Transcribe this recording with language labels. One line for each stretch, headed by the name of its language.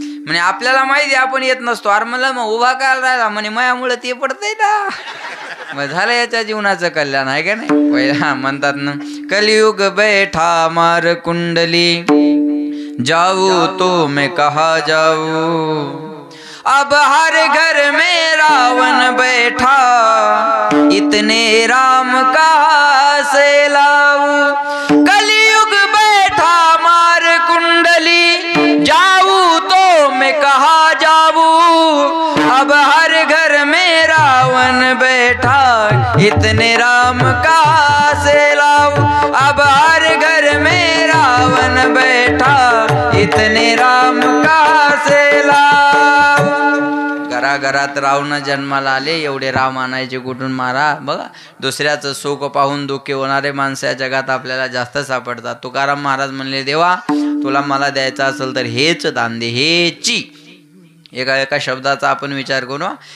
Marathi: म्हणे आपल्याला माहिती आहे आपण येत नसतो. अरे म्हणलं मग उभा काय राहिला? म्हणे मायामुळं ते पडतंय ना. मग झालं याच्या जीवनाचं कल्याण. आहे का नाही? पहिला म्हणतात ना
Hindi: कलियुग बैठा मार कुंडली जाऊ तो मैं कहा जाऊ. अब हर घर में रावण बैठा इतने राम कहाँ से लाऊं. कलियुग बैठा मार कुंडली जाऊं तो मैं कहाँ जाऊं. अब हर घर में रावण बैठा इतने राम कहाँ से लाऊं. अब हर घर में रावण बैठा इतने राम कहाँ से लाऊं.
Marathi: घराघरात रावण जन्माला आले, एवढे राम आणायचे कुठून मारा. बघा दुसऱ्याचं सुख पाहून दुःखी होणारे माणसं या जगात आपल्याला जास्त सापडतात. तुकाराम महाराज म्हणले देवा तुला मला द्यायचं असेल तर हेच दान दे. हेची एका शब्दाचा आपण विचार करू.